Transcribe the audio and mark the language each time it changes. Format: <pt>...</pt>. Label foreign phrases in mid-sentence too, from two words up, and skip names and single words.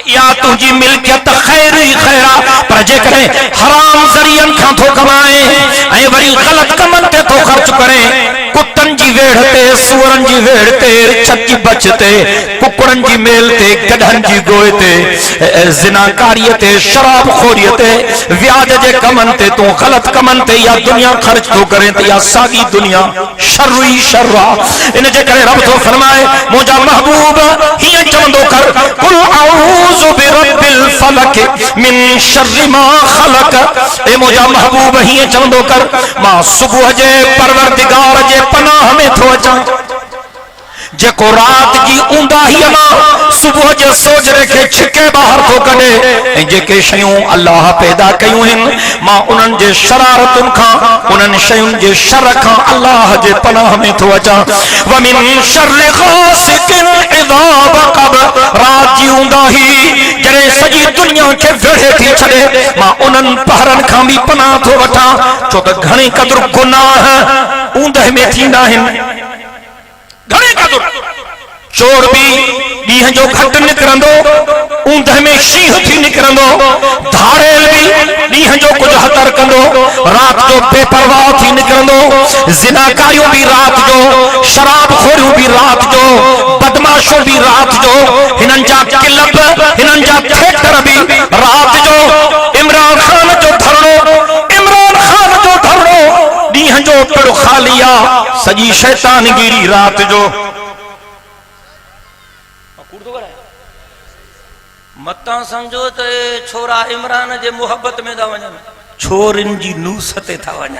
<sd>इहा तुंहिंजी मिल्कियत खैर ई खैर आ पर जेकॾहिं हराम ज़रियनि खां थो कमाए ऐं वरी ग़लत कमनि ते थो ख़र्च करे कुतनि जी वेड़ ते सुअरनि जी वेड़ ते छची बच ते कुकड़नि जी मेल ते गधनि जी गोए ते ज़िनाकारीअ ते शराब खोरीअ ते व्याज जे कमनि ते तूं ग़लत कमनि ते या दुनिया ख़र्च थो करे त इहा साॻी दुनिया शर ई शर आहे। इन जे करे रब थो फरमाए मुंहिंजा महबूब हीअं चवंदो कर</sd> <ar>قل أعوذ برب الفلق من شر ما خلق.</ar> <sd>ए मुंहिंजा महबूब हीअं चवंदो कर मां सुबुह जे परवरदिगार जे पनाह में थो अचां जेको रात जी ऊंदाहीअ मां सुबुह जे सोजरे खे छिके ॿाहिरि थो कढे ऐं जेके शयूं अल्लाह पैदा कयूं आहिनि मां उन्हनि जे शरारतुनि खां उन्हनि शयुनि जे शर खां अल्लाह जे पनाह में थो अचां।</sd> <ar>ومن شر غاسق إذا وقب.</ar> <sd>रात जी ऊंदाही जॾहिं सॼी दुनिया खे वेढ़े थी छॾे मां उन्हनि पहरनि खां बि पनाह थो वठां छो त घणी क़दुरु गुनाह ऊंदहि में थींदा आहिनि। घणे क़दुरु चोर भी ॾींहं जो घटि निकिरंदो ऊंदहि में शींहं थी निकिरंदो धाड़ेल भी ॾींहं जो कुझु हतर कंदो रात जो बेपरवाह थी निकिरंदो ज़िनाकारियूं भी रात जो शराब खोरियूं भी रात जो बदमाशूं भी रात जो हिननि जा क्लब हिननि जा थिएटर भी रात जो। इमरान खान जो धरणो ॾींहं जो पिड़ो ख़ाली आ सॼी शैतानगिरी रात जो। मतां समझो त छोरा इमरान जे मोहब्बत में था वञनि छोरिन जी नूस ते था वञनि।</sd>